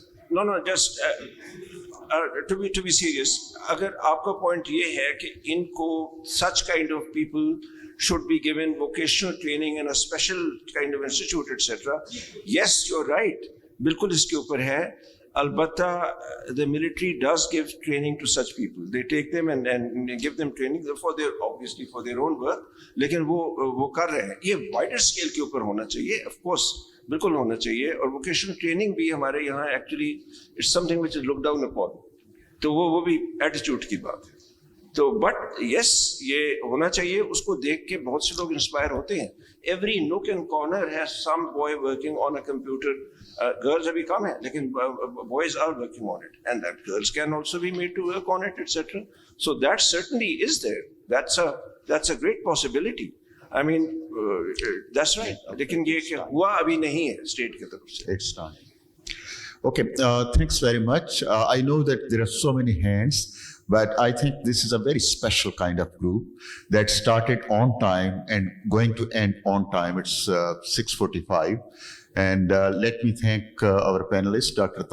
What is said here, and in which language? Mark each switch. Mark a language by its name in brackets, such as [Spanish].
[English] No, just to be serious, [Urdu] اگر آپ کا پوائنٹ یہ ہے کہ ان کو [English] such kind of people should be given vocational training in a special kind of institute, etc. Yes, you're right. [Urdu] بالکل اس کے اوپر ہے. [English] البتہ the military does give training to such people. They take them and give them training obviously for their own work. [Urdu] لیکن وہ کر رہے ہیں. یہ wider scale کے اوپر ہونا چاہیے, of course بالکل ہونا چاہیے. اور ووکیشنل ٹریننگ بھی ہمارے یہاں actually [English] It's some thing which is look down upon. [Urdu] تو وہ بھی ایٹیچیوڈ کی بات ہے. تو بٹ یس یہ ہونا چاہیے. اس کو دیکھ کے بہت سے لوگ انسپائر ہوتے ہیں. [English] Every nook and corner has some boy working on a computer. Girls [Urdu] ابھی کم ہیں لیکن [English] Boys are working on it, and that girls can also be made to work on it etcetera. So that certainly is there. That's a great possibility. I mean, that's right. [Urdu] لیکن یہ کہ ہوا ابھی نہیں ہے اسٹیٹ کی طرف سے. [English] It's time. Okay, thanks very much. I know that there are so many hands, but I think this is a very special kind of group that started on time and going to end on time. It's 6:45. And let me thank our panelists, Dr.